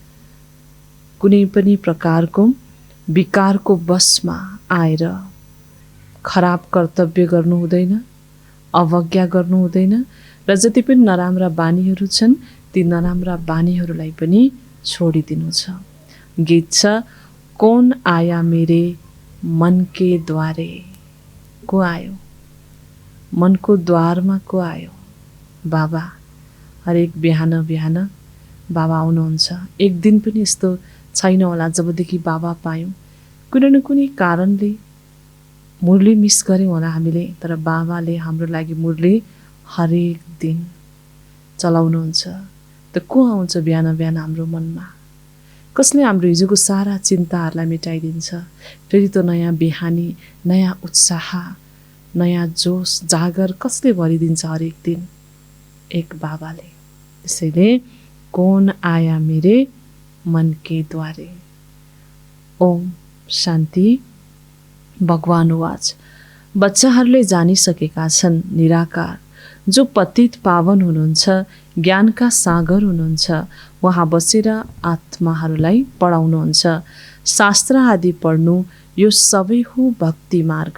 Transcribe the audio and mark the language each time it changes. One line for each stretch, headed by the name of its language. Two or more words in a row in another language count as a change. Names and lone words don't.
Nepali: कुनै पनि प्रकारको विकारको वशमा आएर खराब कर्तव्य गर्नु हुँदैन, अवज्ञा गर्नु हुँदैन र जति पनि नराम्रा बानीहरू छन् ती नराम्रा बानीहरूलाई पनि छोडिदिनु छ। गीत छ
Hindi: कौन आया मेरे मन के द्वारे।
Nepali: को आयो? मनको द्वारमा को आयो? बाबा। हरेक बिहान बिहान बाबा आउनुहुन्छ। एक दिन पनि यस्तो छैन होला जबदेखि बाबा पायौँ कुनै न कुनै कारणले मुरली मिस गऱ्यौँ होला हामीले, तर बाबाले हाम्रो लागि मुरली हरेक दिन चलाउनुहुन्छ। त को आउँछ बिहान बिहान हाम्रो मनमा? कसले हाम्रो हिजोको सारा चिन्ताहरूलाई मेटाइदिन्छ? फेरि त नयाँ बिहानी, नयाँ उत्साह, नयाँ जोस जागर कसले भरिदिन्छ हरेक दिन? एक बाबाले।
Hindi: त्यसैले कौन आया मेरे मन के द्वारे।
Nepali: ओम शान्ति। भगवान वाच। बच्चाहरूले जानिसकेका छन् निराकार जो पतित पावन हुनुहुन्छ, ज्ञानका सागर हुनुहुन्छ, उहाँ बसेर आत्माहरूलाई पढाउनुहुन्छ। शास्त्र आदि पढ्नु यो सबै हो भक्ति मार्ग।